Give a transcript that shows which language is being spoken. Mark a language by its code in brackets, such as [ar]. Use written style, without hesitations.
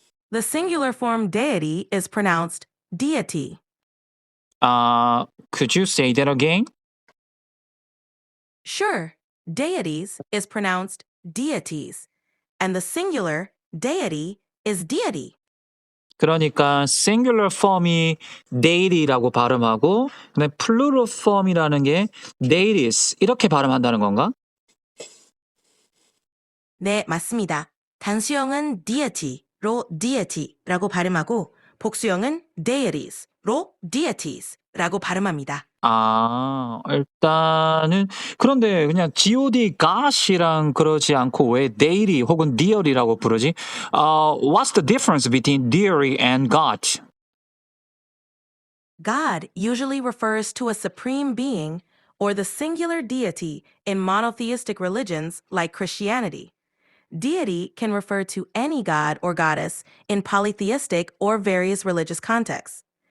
[en] The singular form deity is pronounced deity. Could you say that again? Sure, deities is pronounced deities, and the singular deity is deity. [ko] 그러니까 singular form이 deity라고 발음하고 그다음에 plural form이라는 게 deities 이렇게 발음한다는 건가? 네, 맞습니다. 단수형은 deity로 deity라고 발음하고 복수형은 deities로 deities.라고 발음합니다. 일단은 그런데 그냥 God, God이랑 그러지 않고 왜 deity 혹은 deary라고 부르지? [en] What's the difference between deary and God? God usually refers to a supreme being or the singular deity in monotheistic religions like Christianity. Deity can refer to any god or goddess in polytheistic or various religious contexts.